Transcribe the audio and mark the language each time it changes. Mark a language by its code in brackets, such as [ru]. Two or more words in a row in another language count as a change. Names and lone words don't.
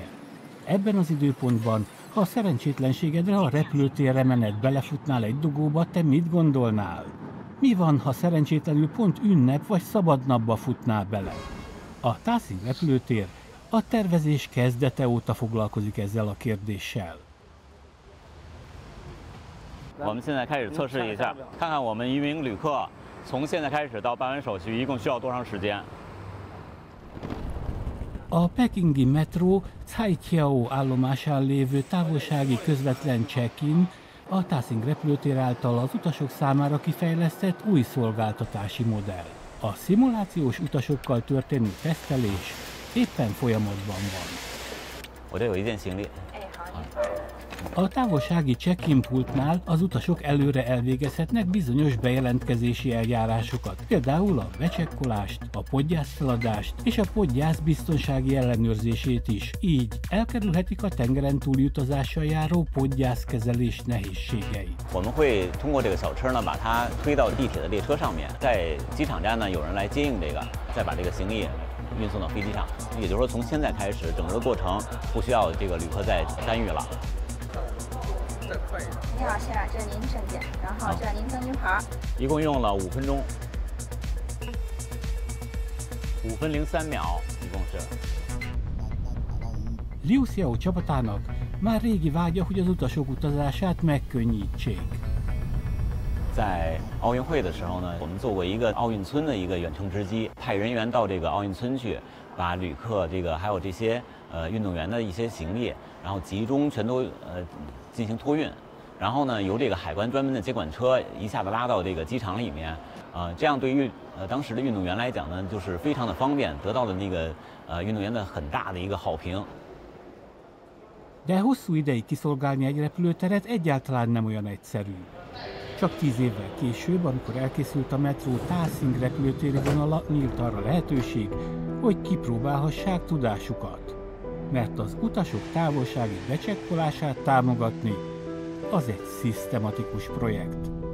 [hu] Ebben az időpontban, ha a szerencsétlenségedre a repülőtérre menet belefutnál egy dugóba, te mit gondolnál? Mi van, ha szerencsétlenül pont ünnep vagy szabadnapba futnál bele? A Tászing repülőtér a tervezés kezdete óta foglalkozik ezzel a kérdéssel. [zh] 我们现在开始测试一下，看看我们一名旅客从现在开始到办完手续一共需要多长时间。 [hu] A pekingi metró Caiqiao állomásán lévő távolsági közvetlen check-in a Tászing repülőtér által az utasok számára kifejlesztett új szolgáltatási modell. A szimulációs utasokkal történő tesztelés éppen folyamatban van. [zh] 我这有一件行李。 [hu] A távolsági check-in pultnál az utasok előre elvégezhetnek bizonyos bejelentkezési eljárásokat, például a becsekkolást, a podgyászfeladást és a podgyász biztonsági ellenőrzését is, így elkerülhetik a tengeren túli utazással járó podgyászkezelés nehézségei. [zh] 我们会通过这个小车呢，把它推到地铁的列车上面，在机场站呢有人来接应这个，再把这个行李运送到飞机上。也就是说，从现在开始，整个的过程不需要这个旅客再干预了。你好，先生，这是您证件，然后这是您登机牌。一共用了5分钟，5分03秒，一共是。 [hu] Liu Xiao csapatának már régi vágya, hogy az utasok utazását megkönnyítsék. [zh] 在奥运会的时候呢，我们做过一个奥运村的一个远程值机，派人员到这个奥运村去，把旅客还有这些运动员的一些行李，然后集中全都进行托运，然后呢由这个海关专门的接管车一下子拉到这个机场里面，这样对于当时的运动员来讲呢，就是非常的方便，得到了那个运动员的很大的一个好评。 [hu] De hosszú ideig kiszolgálni egy repülőteret egyáltalán nem olyan egyszerű. Csak 10 évvel később, amikor elkészült a metró Tászing repülőtéri vonala, nyílt arra lehetőség, hogy kipróbálhassák tudásukat. Mert az utasok távolsági becsekkolását támogatni, az egy szisztematikus projekt.